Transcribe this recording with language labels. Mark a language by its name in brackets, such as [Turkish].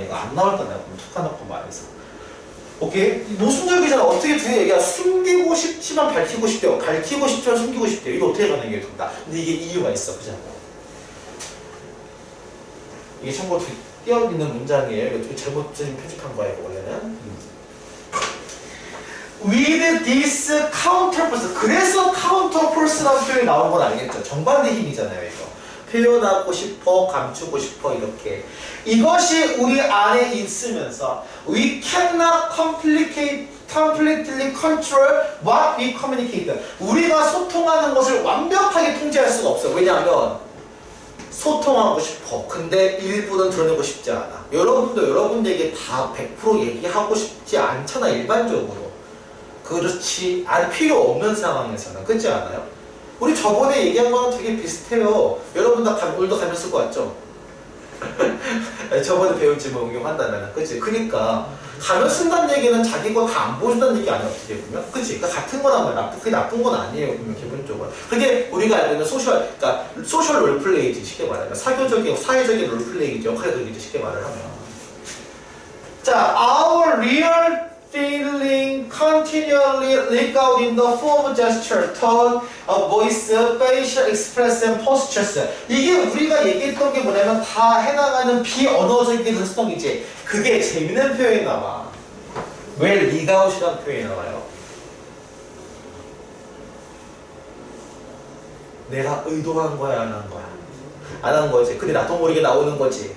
[Korean] 이거 안 나올 거다. 툭 놓고 말해서. 오케이? 모순적이잖아. 어떻게 두 개 얘기야? 숨기고 싶지만 밝히고 싶대요. 밝히고 싶지만 숨기고 싶대요. 이거 어떻게 가는 게 된다. 근데 이게 이유가 있어. 그죠? 이게 참고로 띄어있는 문장이에요. 이거 잘못 편집한 거예요. 원래는. [English] With this counterforce. [Korean] 그래서 counterforce라는 표현이 나온 건 알겠죠? 정반대 힘이잖아요. 이거. 표현하고 싶어, 감추고 싶어 이렇게. 이것이 우리 안에 있으면서 [English] we cannot completely control what we communicate. [Korean] 우리가 소통하는 것을 완벽하게 통제할 수가 없어요. 왜냐하면 소통하고 싶어. 근데 일부는 드러내고 싶지 않아. 여러분도 여러분에게 다 100% 얘기하고 싶지 않잖아. 일반적으로. 그렇지 필요 없는 상황에서는. 그렇지 않아요? 우리 저번에 얘기한 거랑 되게 비슷해요. 여러분 다 오늘도 가면 쓸 것 같죠? 저번에 배운 질문 응용한다면, 그치? 그니까, 가면 쓴다는 얘기는 자기 거 다 안 보여준다는 얘기 아니야, 어떻게 보면? 그치? 그러니까 같은 거란 말이야. 그게 나쁜 건 아니에요, 보면 기본적으로. 그게 우리가 알고 있는 소셜 롤플레이지, 쉽게 말하면. 사회적인 롤플레이지, 역할들이지, 쉽게 말을 하면. 자, [English] our real feeling continually leak out in the form, gesture, tone, voice, facial expression, postures. [Korean] 이게 우리가 얘기했던 게 뭐냐면 다 해당하는 비언어적인 활동이지. 그게 재밌는 표현이 나와. 왜 리가웃이라는 표현이 나와요? 내가 의도한 거야, 안 한 거야? 안 한 거지. 근데 나도 모르게 나오는 거지.